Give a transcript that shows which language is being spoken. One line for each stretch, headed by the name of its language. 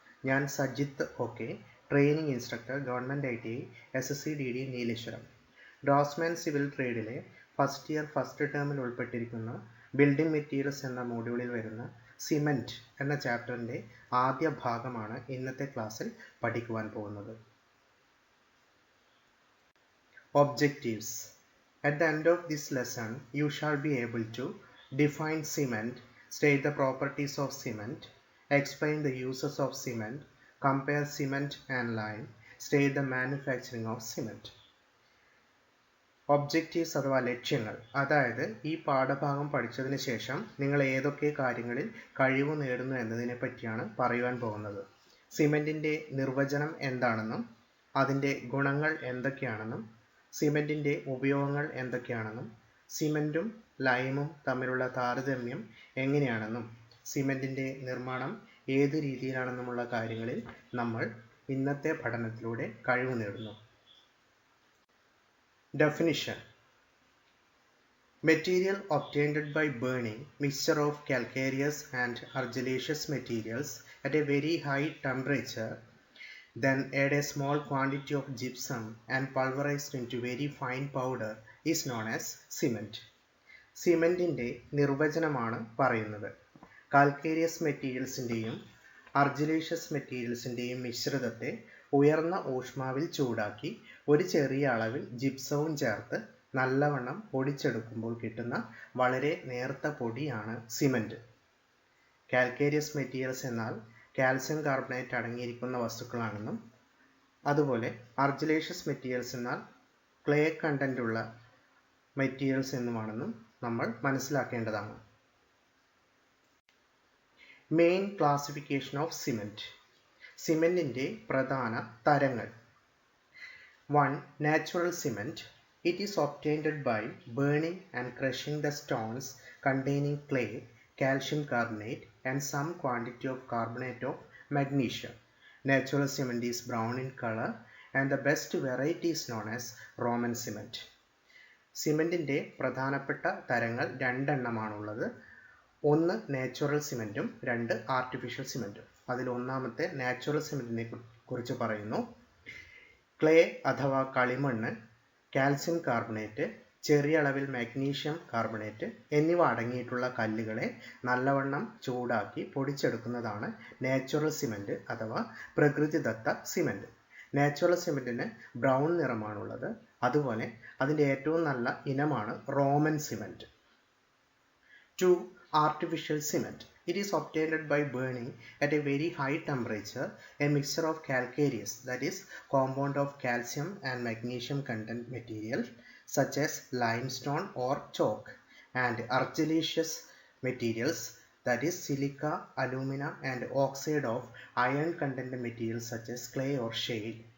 Malayalam: ഞാൻ Sajith okay, training instructor, government ITI SSC/DD Nileshwaram. Draughtsman civil ട്രേഡിലെ first year first ടേമിൽ ഉൾപ്പെട്ടിരിക്കുന്ന building materials എന്ന മോഡ്യൂളിൽ വരുന്ന സിമെൻറ്റ് എന്ന ചാപ്റ്ററിൻ്റെ ആദ്യ ഭാഗമാണ് ഇന്നത്തെ ക്ലാസ്സിൽ പഠിക്കുവാൻ പോകുന്നത്.
English: Objectives. At the end of this lesson, you shall be able to define cement, state the properties of cement, explain the uses of cement, compare cement and lime, state the manufacturing of cement.
Malayalam: Objectives അഥവാ ലക്ഷ്യങ്ങൾ, അതായത് ഈ പാഠഭാഗം പഠിച്ചതിന് ശേഷം നിങ്ങൾ ഏതൊക്കെ കാര്യങ്ങളിൽ കഴിവ് നേടുന്നു എന്നതിനെ പറ്റിയാണ് പറയുവാൻ പോകുന്നത്. സിമെൻറ്റിൻ്റെ നിർവചനം എന്താണെന്നും അതിൻ്റെ ഗുണങ്ങൾ എന്തൊക്കെയാണെന്നും സിമെൻറ്റിൻ്റെ ഉപയോഗങ്ങൾ എന്തൊക്കെയാണെന്നും സിമെൻറ്റും ലൈമും തമ്മിലുള്ള താരതമ്യം എങ്ങനെയാണെന്നും സിമെൻറ്റിൻ്റെ നിർമ്മാണം ഏത് രീതിയിലാണെന്നുമുള്ള കാര്യങ്ങളിൽ നമ്മൾ ഇന്നത്തെ പഠനത്തിലൂടെ കഴിവ് നേടുന്നു.
English: Definition. Material obtained by burning mixture of calcareous and argillaceous materials at a very high temperature, then add a small quantity of gypsum and pulverized into very fine powder is known as cement.
Malayalam: സിമെൻറ്റിൻ്റെ നിർവചനമാണ് പറയുന്നത്. Calcareous മെറ്റീരിയൽസിൻ്റെയും argillaceous മെറ്റീരിയൽസിൻ്റെയും മിശ്രിതത്തെ ഉയർന്ന ഊഷ്മാവിൽ ചൂടാക്കി ഒരു ചെറിയ അളവിൽ ജിപ്സവും ചേർത്ത് നല്ലവണ്ണം പൊടിച്ചെടുക്കുമ്പോൾ കിട്ടുന്ന വളരെ നേർത്ത പൊടിയാണ് സിമെൻറ്റ്. കാൽക്കേരിയസ് മെറ്റീരിയൽസ് എന്നാൽ കാൽസ്യം കാർബണേറ്റ് അടങ്ങിയിരിക്കുന്ന വസ്തുക്കളാണെന്നും അതുപോലെ അർജിലേഷ്യസ് മെറ്റീരിയൽസ് എന്നാൽ ക്ലേ കണ്ടൻ്റുള്ള മെറ്റീരിയൽസ് എന്നുമാണെന്നും നമ്മൾ മനസ്സിലാക്കേണ്ടതാണ്.
English: Main classification of cement.
Malayalam: സിമെൻറ്റിൻ്റെ പ്രധാന തരങ്ങൾ.
English: 1. Natural cement. It is obtained by burning and crushing the stones containing clay, calcium carbonate and some quantity of carbonate of magnesium. Natural cement is brown in color and the best variety is known as Roman cement.
Malayalam: സിമെൻറ്റിൻ്റെ പ്രധാനപ്പെട്ട തരങ്ങൾ രണ്ടെണ്ണമാണുള്ളത്. ഒന്ന് natural സിമെൻറ്റും 2 artificial സിമെൻറ്റും. അതിൽ ഒന്നാമത്തെ natural സിമെൻറ്റിനെ കുറിച്ച് പറയുന്നു. Clay അഥവാ കളിമണ്ണ്, calcium carbonate, ചെറിയ അളവിൽ മാഗ്നീഷ്യം കാർബണേറ്റ് എന്നിവ അടങ്ങിയിട്ടുള്ള കല്ലുകളെ നല്ലവണ്ണം ചൂടാക്കി പൊടിച്ചെടുക്കുന്നതാണ് നാച്ചുറൽ സിമെൻറ്റ് അഥവാ പ്രകൃതിദത്ത സിമെൻറ്റ്. Natural സിമെൻറ്റിന് brown നിറമാണുള്ളത്. അതുപോലെ അതിൻ്റെ ഏറ്റവും നല്ല ഇനമാണ് Roman cement.
English: 2. Artificial cement. It is obtained by burning at a very high temperature a mixture of calcareous, that is compound of calcium and magnesium content material such as limestone or chalk, and argillaceous materials, that is silica, alumina and oxide of iron content materials such as clay or shale.